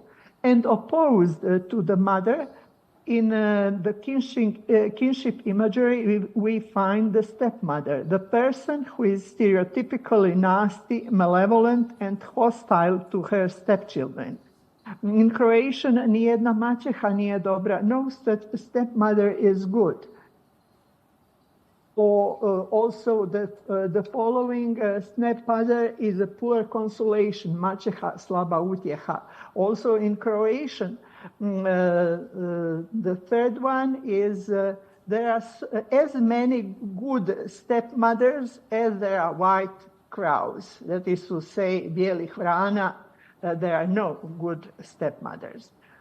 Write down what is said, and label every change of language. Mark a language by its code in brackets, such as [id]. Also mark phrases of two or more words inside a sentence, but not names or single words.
[en] And opposed to the mother, in the kinship imagery, we find the stepmother, the person who is stereotypically nasty, malevolent, and hostile to her stepchildren. In Croatian, [hr] nijedna maćeha nije dobra. [en] No stepmother is good. Or also the following, stepmother is a poor consolation, [hr] maćeha slaba utjeha. [en] Also in Croatian, the third one is there are as many good stepmothers as there are white crows. That is to say, [hr] bijelih vrana, [en] there are no good stepmothers.